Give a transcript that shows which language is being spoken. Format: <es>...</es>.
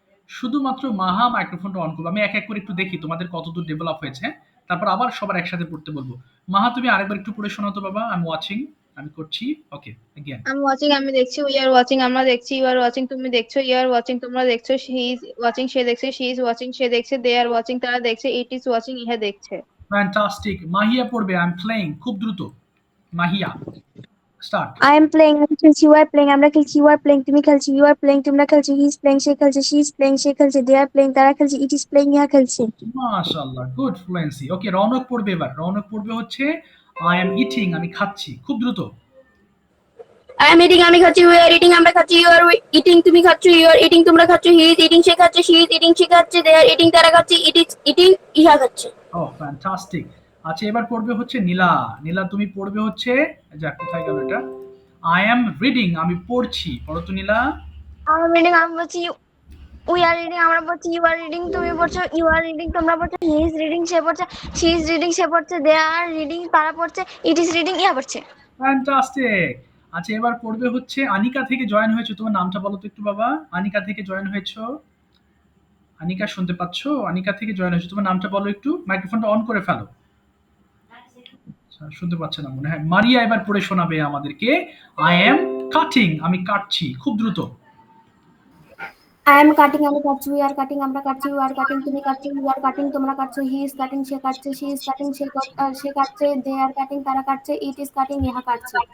<bn>শুধুমাত্র মাহা মাইক্রোফোনটা অন করবো। আমি এক এক করে একটু দেখি তোমাদের কতদূর ডেভেলপ হয়েছে, তারপর আবার সবার একসাথে পড়তে বলবো। মাহা তুমি আরেকবার একটু পড়ে শোনাও তো বাবা।</bn> <en>I am watching</en> <bn>আমি করছি।</bn> <en>Okay again. I'm watching,</en> <bn>আমি দেখছি,</bn> <en>we are watching,</en> <bn>আমরা দেখছি,</bn> <en>you are watching,</en> <bn>তুমি দেখছো,</bn> <en>you are watching,</en> <bn>তোমরা দেখছো,</bn> <en>he is watching,</en> <bn>সে দেখছে,</bn> <en>she is watching, সে দেখছে, they are watching,</en> <bn>তারা দেখছে,</bn> <en>it is watching,</en> <bn>ইহা দেখছে।</bn> <en>Fantastic. Mahiya পড়বে I am playing, খুব দ্রুত। Mahiya start. I am playing,</en> <bn>আমি খেলছি,</bn> <en>you are playing,</en> <bn>আমরা খেলছি,</bn> <en>you are playing,</en> <bn>তুমি খেলছি,</bn> <en>you are playing,</en> <bn>তোমরা খেলছি,</bn> <en>he is playing,</en> <bn>সে খেলছে,</bn> <en>she is playing, সে খেলছে, they are playing,</en> <bn>তারা খেলছে,</bn> <en>it is playing,</en> <bn>ইহা খেলছে। মাশাআল্লাহ, গুড ফ্লুয়েন্সি। ওকে, রৌনক পড়বে এবার। রৌনক পড়বে হচ্ছে</bn> <en>I am eating</en> <bn>আমি খাচ্ছি, খুব দ্রুত।</bn> <en>I am eating,</en> <bn>আমি খাচ্ছি,</bn> <en>we are eating,</en> <bn>আমরা খাচ্ছি,</bn> <en>you are eating,</en> <bn>তুমি খাচ্ছো,</bn> <en>you are eating,</en> <bn>তোমরা খাচ্ছো,</bn> <en>he is eating,</en> <bn>সে খাচ্ছে,</bn> <en>she is eating, সে খাচ্ছে, they are eating,</en> <bn>তারা খাচ্ছে,</bn> <en>it is eating,</en> <bn>ইহা খাচ্ছে। ও ফ্যান্টাস্টিক। আচ্ছা, এবার পড়বে হচ্ছে নীলা। নীলা তুমি পড়বে হচ্ছে, যা কোথায় গেল এটা,</bn> <en>I am reading</en> <bn>আমি পড়ছি। পড়ো তো নীলা। আমার</bn> <en>reading,</en> <bn>আমি বলছি</bn> <en>we are reading,</en> <bn>আমরা পড়ছি,</bn> <en>you are reading,</en> <bn>তুমি পড়ছো,</bn> <en>you are reading,</en> <bn>তোমরা পড়ছো,</bn> <en>he is reading,</en> <bn>সে পড়ছে,</bn> <en>she is reading, সে পড়ছে, they are reading,</en> <bn>তারা পড়ছে,</bn> <en>it is reading,</en> <bn>ইহা পড়ছে।</bn> <en>Fantastic.</en> <bn>আচ্ছা, এবার পড়বে হচ্ছে আনিকা থেকে জয়েন হয়েছে। তোমার নামটা বলো তো একটু বাবা। আনিকা থেকে জয়েন হয়েছো। আনিকা শুনতে পাচ্ছো? আনিকা থেকে জয়েন হয়েছে, তোমার নামটা বলো একটু, মাইক্রোফোনটা অন করে ফেলো। আচ্ছা, শুনতে পাচ্ছে না মনে হয়। মারিয়া এবার পড়ে শোনাবে আমাদেরকে,</bn> <en>I am cutting,</en> <bn>আমি কাটছি, খুব দ্রুত।</bn> <en>I am cutting,</en> <bn>আমি কাটছি,</bn> <en>we are cutting,</en> <bn>আমরা কাটছি,</bn> <en>you are cutting,</en> <bn>তুমি কাটছো,</bn> <en>you are cutting,</en> <bn>তোমরা কাটছো,</bn> <en>he is cutting,</en> <bn>সে কাটছে,</bn> <en>she is cutting, সে কাটছে, they are cutting,</en> <bn>তারা কাটছে,</bn> <en>it is cutting,</en> <bn>ইহা কাটছে।</bn>